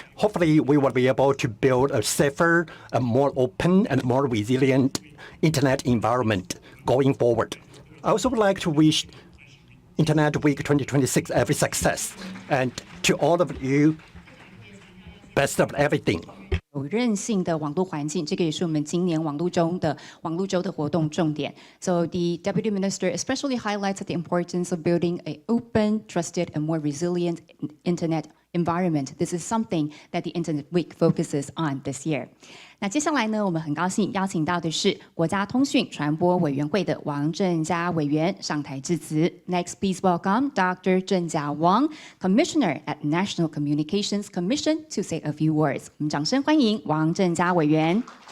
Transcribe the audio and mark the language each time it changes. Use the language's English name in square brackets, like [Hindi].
[English] Hopefully, we will be able to build a safer, a more open, and more resilient internet environment going forward. I also would like to wish Internet Week 2026 every success, and to all of you, best of everything. [Chinese] 有韧性的网络环境，这个也是我们今年网络周的活动重点。 [English] So the Deputy Minister especially highlights the importance of building an open, trusted, and more resilient internet environment. This is something that the Internet Week focuses on this year. [Chinese] 那接下来呢，我们很高兴邀请到的是国家通讯传播委员会的王正嘉委员上台致辞。 [English] Next, please welcome Dr. 郑家 Wang, Commissioner at National Communications Commission, to say a few words. [Chinese] 我们掌声欢迎王正嘉委员。